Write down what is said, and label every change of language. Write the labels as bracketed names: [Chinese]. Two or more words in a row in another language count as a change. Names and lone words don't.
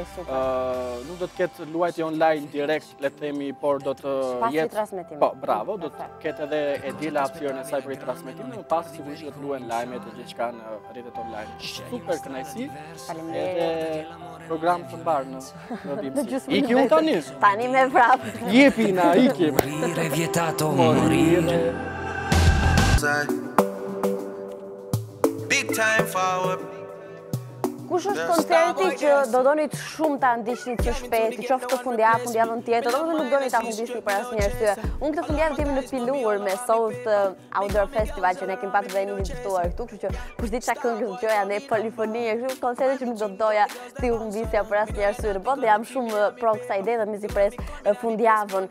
[Albanian] Nuk do të ketë luajtje online direkt, le të themi, por do të jetë. Po, bravo, do të ketë edhe e diela hapësirën e saj për ritransmetimin, më pas sigurisht do të luajnë lajmet e gjithçka në rrjetet online. Super kënaqësi. Faleminderit. Program të mbar në BBC. Iki unë tani. Tani me vrap. Jepi na, ikim. [Italian] Morire vietato morire. [English] Big time forward. [Albanian] Kush është koncerti që do donit shumë ta ndiqnit së shpejti, qoftë të fundjavën tjetër, domethënë nuk doni ta humbisni për asnjë arsye. Unë këtë fundjavë jemi në filluar me South Outdoor Festival që ne kemi patur dhe jemi të ftuar këtu, kështu që kush di çka këngë dëgjoja ne polifonie, kështu koncerte që nuk do të doja ti humbisja për asnjë arsye në botë, dhe jam shumë pro kësaj ide dhe mezi pres fundjavën.